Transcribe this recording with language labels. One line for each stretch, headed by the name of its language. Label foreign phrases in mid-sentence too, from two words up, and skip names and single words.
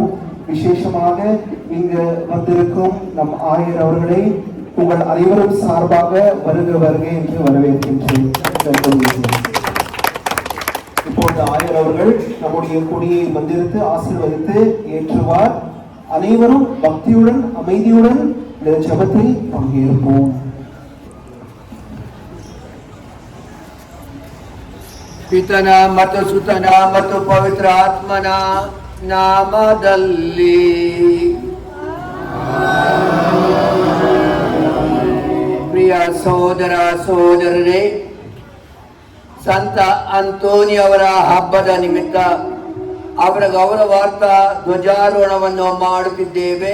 Tamil: விசேஷமாக இங்கு வந்திருக்கும் நம் ஆயர் அவர்களை உங்கள் அனைவரும் சார்பாக வருக வருக என்று வரவேற்கின்றேன். இப்போது ஆயர் அவர்கள் நம்முடைய கொடியை வந்திருத்து ஆசீர்வதித்து ஏற்றுவார். அனைவரும் பக்தியுடன் அமைதியுடன் இந்த ஜெபத்தில் பங்கேற்போம்.
Kannada: ಪಿತನ ಮತ್ತು ಸುತನ ಮತ್ತು ಪವಿತ್ರ ಆತ್ಮನ ನಾಮದಲ್ಲಿ ಪ್ರಿಯ ಸಹೋದರ ಸಹೋದರರೇ, ಸಂತ ಅಂತೋನಿ ಅವರ ಹಬ್ಬದ ನಿಮಿತ್ತ ಅವರ ಗೌರವಾರ್ಥ ಧ್ವಜಾರೋಹಣವನ್ನು ಮಾಡುತ್ತಿದ್ದೇವೆ.